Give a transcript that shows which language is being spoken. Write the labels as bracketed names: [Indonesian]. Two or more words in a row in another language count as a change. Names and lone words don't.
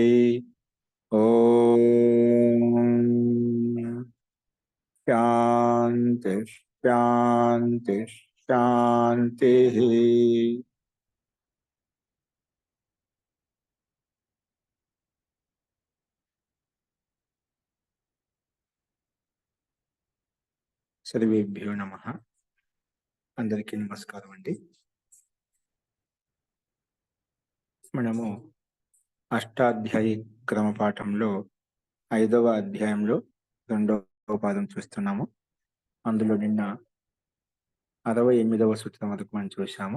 [Sanskrit] ओम शांति शांति शांति। सर्वेभ्यो नमः। [Telugu] అందరికీ నమస్కారం అండీ। మనము అష్టాధ్యాయి క్రమ పాఠంలో 5వ అధ్యాయంలో 2వ పాదం చూస్తున్నాము. అందులో నిన్న 68వ సూత్రం వరకు మనం చూశాము.